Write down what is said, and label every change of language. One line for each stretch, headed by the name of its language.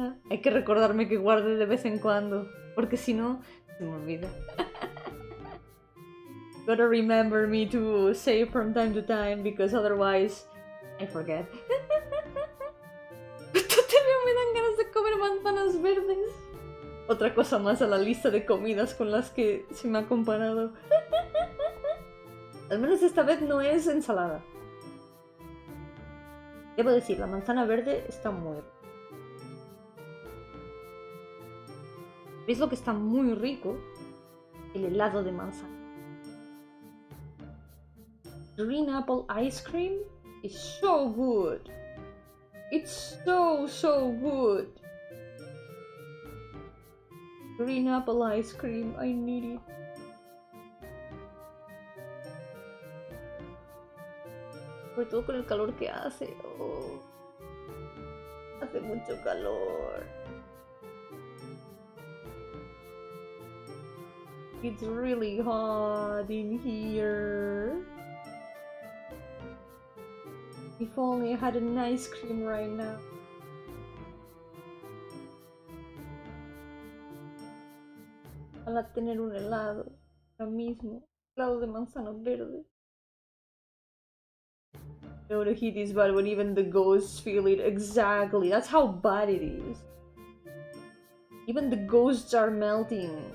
Spanish: Hay que recordarme que guarde de vez en cuando, porque si no, se me olvida.
English: Gotta remember me to save from time to time, because otherwise I forget.
Spanish: Me dan ganas de comer manzanas verdes. Otra cosa más a la lista de comidas con las que se me ha comparado. Al menos esta vez no es ensalada. Debo decir, la manzana verde está muy rica. ¿Veis lo que está muy rico? El helado de manzana.
English: Green apple ice cream is so good. It's so good. Green apple ice cream, I need it.
Spanish: Sobre todo con el calor que hace. Oh. Hace mucho calor.
English: It's really hot in here. If only I had an ice cream right now.
Spanish: Ojalá tener un helado ahora mismo. Helado de manzana verde.
English: No, the heat is bad when even the ghosts feel it. Exactly. That's how bad it is. Even the ghosts are melting.